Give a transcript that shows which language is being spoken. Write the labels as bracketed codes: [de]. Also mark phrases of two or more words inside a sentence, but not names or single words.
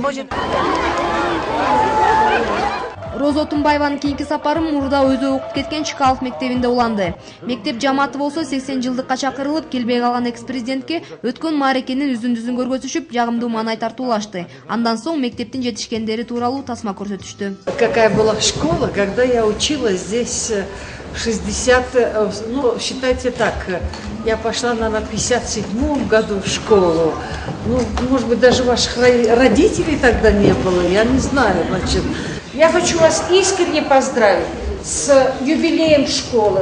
[ky] Роза Тумбаеванын кийинки сапары Мурда өзү окуп кеткен Чкалов мектебинде уланды. Мектеп жамааты болсо 80 жылдыкка чакырылып, келбей калган экс-президентке өткөн маарекенин үзүндүсүн көргөзүшүп, жагымдуу маанай тартуулашты. Андан соң мектептин жетишкендери тууралуу тасма көрсөтүштү. [ru] Какая была школа, когда я училась здесь 60, ну, считайте так, я пошла, наверное, в 57-м году в школу. Ну, может быть, даже ваших родителей тогда не было, я не знаю, значит. Я хочу вас искренне поздравить с юбилеем школы.